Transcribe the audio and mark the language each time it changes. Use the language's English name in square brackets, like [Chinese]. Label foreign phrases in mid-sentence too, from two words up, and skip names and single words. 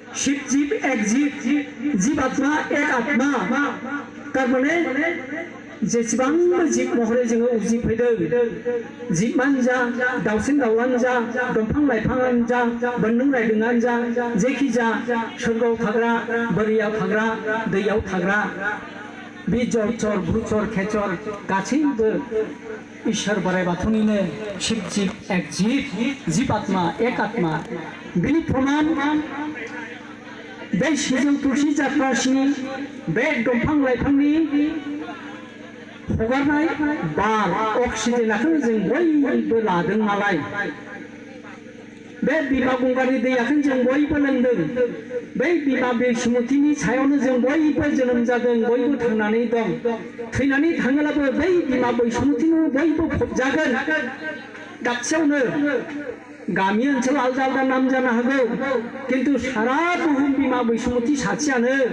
[Hindi] शिव जीव एक जीव जीव आत्मा एक आत्मा [Bodo] तारमाने जेसेबां जिब महरै जोङो उजिफैदों जिबानो जा दाउसिन दाउलानो जा दंफां लाइफाङानो जा बोन्दों रायदोंआनो जा जेखि जा सोरगोआव थाग्रा बोरियाव थाग्रा दैयाव थाग्रा बे जलचर भुचर खेचर गासैबो ईश्वर बोराइ बाथौनिनो [Hindi] शिव जीव एक जीव आत्मा एक आत्मा [Bodo] बिनि प्रमाण बे सिजौ तुलसी जाथ्रासिनि बे दंफां लाइफांनि हगारनाय बार अक्सिजेनखौ जों बयबो लादों नालाय बे बिमा गंगानि दैयाखौ जों बयबो लोंदों बै बिमा बैसोमुथिनि सायावनो जों बयबो जोनोम जादों बयबो थांनानै दं थैनानै थाङोब्लाबो बै बिमा बैसोमुथिनो बयबो फबजागोन दाबसेयावनो गामि ओनसोल आलदा आलदा नाम जानो हागौ किन्तु सारा बुहुम बिमा बैसोमुथि सासेयानो